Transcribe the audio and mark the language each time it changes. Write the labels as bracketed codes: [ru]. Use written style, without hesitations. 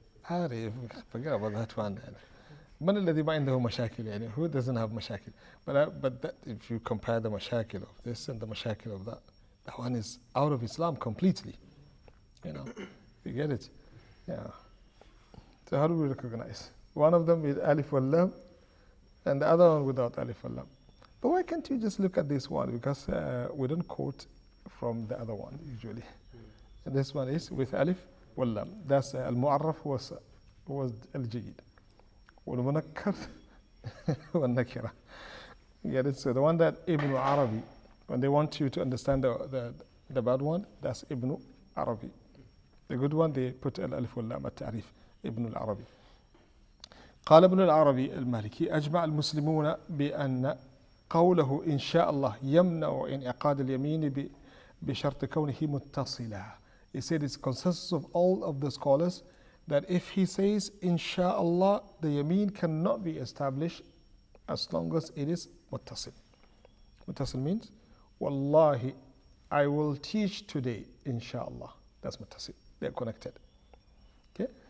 [en] عارف, forget about that one. [ar] من الذي ما عنده مشاكل يعني, [en] who doesn't have [ar] مشاكل? [en] But that, if you compare the مشاكل of this and the مشاكل of that one is out of Islam completely. You get it? Yeah. So how do we recognize? One of them is alif wal lam, and the other one without alif wal lam. But why can't you just look at this one? Because we don't quote from the other one usually. And this one is with alif wal lam. That's al-mu'arraf was al-jayyid. Wal-munakkar wal-nakira. Get it? So the one that Ibn Arabi, when they want you to understand the bad one, that's Ibn Arabi. The good one, they put al-alif wal-lam at-ta'rif, Ibn al-Arabi. [ar] قال ابن العربي المالكي أجمع المسلمون بأن قوله إن شاء الله يمنع انعقاد اليمين بشرط كونه متصلا. [en] He said it's consensus of all of the scholars that if he says inshallah, the yameen cannot be established as long as it is muttasil. Muttasil means wallahi, I will teach today inshallah. That's muttasil. They're connected. Okay?